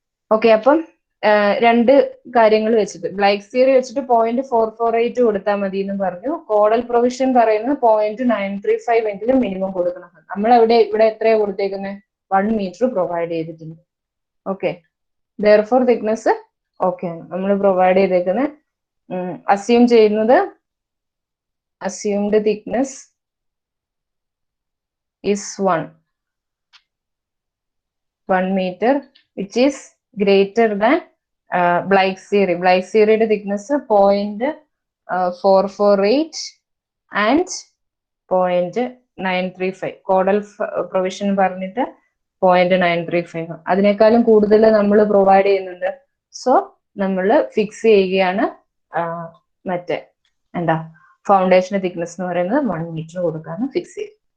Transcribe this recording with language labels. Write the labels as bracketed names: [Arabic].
[Malayalam] Okay, അപ്പം രണ്ട് കാര്യങ്ങൾ വെച്ചിട്ട് ബ്ലൈക്സ് തിയറി വെച്ചിട്ട് 0.448 കൊടുത്താൽ മതി എന്ന് പറഞ്ഞു. കോഡൽ പ്രൊവിഷൻ പറയുന്നത് 0.935 എങ്കിലും മിനിമം കൊടുക്കണം. നമ്മൾ ഇവിടെ എത്രയാ കൊടുത്തേക്കുന്നത്? 1 മീറ്റർ പ്രൊവൈഡ് ചെയ്തിട്ടുണ്ട്. ഓക്കെ, ദെയർഫോർ തിക്നെസ് ഓക്കെ ആണ് നമ്മൾ പ്രൊവൈഡ് ചെയ്തേക്കുന്നത്. അസ്യൂം ചെയ്യുന്നത് [English] Assumed thickness is 1 meter which is greater than Blake's theory. Blake's theory thickness 0.448 and 0.935. [Malayalam] Caudal provision പറഞ്ഞിട്ട് 0.935. അതിനേക്കാളും കൂടുതൽ നമ്മൾ പ്രൊവൈഡ് ചെയ്യുന്നുണ്ട്. സോ നമ്മൾ ഫിക്സ് ചെയ്യുകയാണ് മറ്റേ എന്താ ഫൗണ്ടേഷൻ തിക്നെസ് എന്ന് പറയുന്നത് 1 മീറ്റർ കൊടുക്കാണ് ഫിക്സ് ചെയ്യുക.